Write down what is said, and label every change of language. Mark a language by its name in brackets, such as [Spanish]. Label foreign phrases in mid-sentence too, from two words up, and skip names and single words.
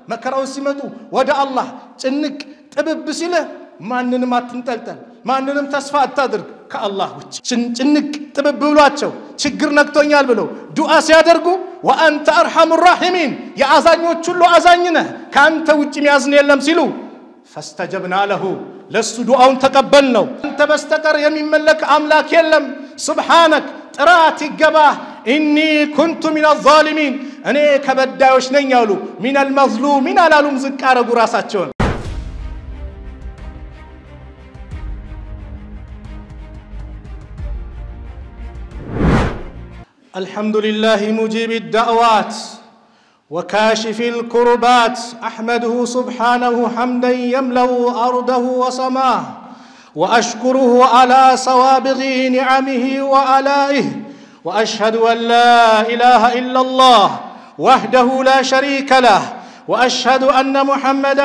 [Amharic] መከራው ሲመጡ ወደ አላህ ጭንቅ ጥብብ ሲለ ማንንም አትንጠልጠል ማንንም ተስፋ አታድርግ ከአላህ ውጭ ጭንቅ ጥብብ ብሏቸው ችግር ነክቶኛል ብለው ዱዓ ሲያደርጉ [Arabic] وأنت أرحم الراحمين [Amharic] ያዛኞች ሁሉ አዛኝነ ካንተ ውጭ የሚያዝን የለም ሲሉ [Arabic] فاستجبنا له [Amharic] ለሱ ዱዓውን ተቀበልነው አንተ በስተቀር የሚመለክ አምላክ የለም سبحانك ጥራት ይገባህ [Arabic] إني كنت من الظالمين [Amharic] እኔ ከበዳዮች ነኝ ያሉ [Arabic] من المظلومين [Amharic] አላሉም ዝቅ አረጉ ራሳቸውን [Arabic] الحمد لله مجيب الدعوات وكاشف الكربات أحمده سبحانه حمدا يملأ أرضه وسماه وأشكره على سوابغ نعمه وآلائه وأشهد أن لا إله إلا الله وحده لا شريك له وأشهد أن محمدا